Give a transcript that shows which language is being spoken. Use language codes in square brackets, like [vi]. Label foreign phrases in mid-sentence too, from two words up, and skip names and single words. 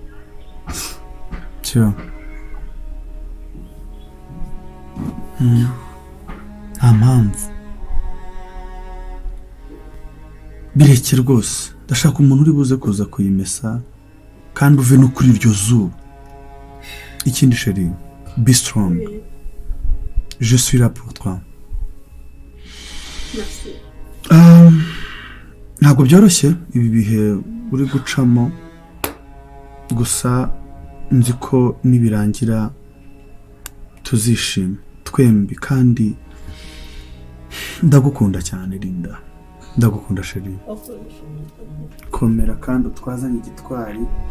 [rw] cyo nta mpamvu bireke rwose ndashaka umuntu uri buze kuza kuyimesa kandi uve no kuri iryo zuba ikindi chérie [en] be strong [fr] je suis là pour toi [rw] ntabwo byoroshye ibi bihe uri gucamo gusa nzi ko nibirangira tuzishima twembi kandi ndagukunda cyane Linda ndagukunda chérie komera kandi utwazanye igitwari